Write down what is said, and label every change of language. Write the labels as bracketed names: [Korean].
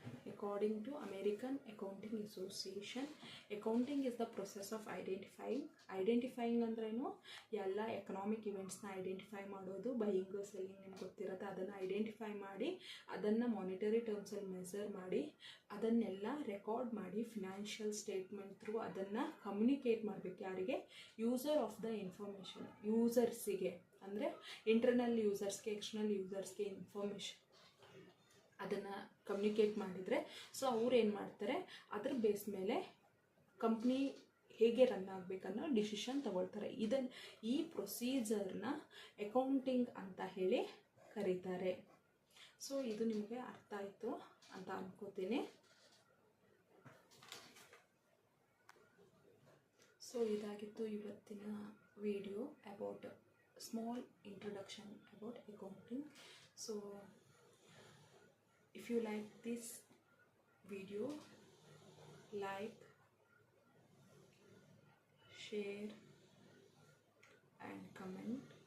[English] According to American Accounting Association, accounting is the process of identifying [Kannada] ಅಂದ್ರೇನು? ಎಲ್ಲ economic ಇವೆಂಟ್ಸ್ನ identify ಮಾಡೋದು. Buying, selling ನಿಮ್ಗೆ ಗೊತ್ತಿರುತ್ತೆ. ಅದನ್ನು ಐಡೆಂಟಿಫೈ ಮಾಡಿ ಅದನ್ನು ಮಾನಿಟರಿ ಟರ್ಮ್ಸಲ್ಲಿ ಮೆಸರ್ ಮಾಡಿ ಅದನ್ನೆಲ್ಲ ರೆಕಾರ್ಡ್ ಮಾಡಿ ಫಿನಾನ್ಷಿಯಲ್ ಸ್ಟೇಟ್ಮೆಂಟ್ ಥ್ರೂ ಅದನ್ನು ಕಮ್ಯುನಿಕೇಟ್ ಮಾಡಬೇಕು. ಯಾರಿಗೆ? [English] User of the information. [Kannada] ಯೂಸರ್ಸಿಗೆ ಅಂದರೆ ಇಂಟರ್ನಲ್ ಯೂಸರ್ಸ್ಗೆ, ಎಕ್ಸ್ಟರ್ನಲ್ ಯೂಸರ್ಸ್ಗೆ ಇನ್ಫಾರ್ಮೇಷನ್ ಅದನ್ನು ಕಮ್ಯುನಿಕೇಟ್ ಮಾಡಿದರೆ ಸೊ ಅವ್ರು ಏನು ಮಾಡ್ತಾರೆ, ಅದ್ರ ಬೇಸ್ ಮೇಲೆ ಕಂಪ್ನಿ ಹೇಗೆ ರನ್ ಆಗಬೇಕನ್ನೋ ಡಿಸಿಷನ್ ತಗೊಳ್ತಾರೆ. ಈ ಪ್ರೊಸೀಜರ್ನ ಅಕೌಂಟಿಂಗ್ ಅಂತ ಹೇಳಿ ಕರೀತಾರೆ. ಸೊ ಇದು ನಿಮಗೆ ಅರ್ಥ ಆಯಿತು ಅಂತ ಅನ್ಕೋತೀನಿ. ಸೊ ಇದಾಗಿತ್ತು ಇವತ್ತಿನ video [English] About small introduction about accounting. So if you like this video, like, share and comment.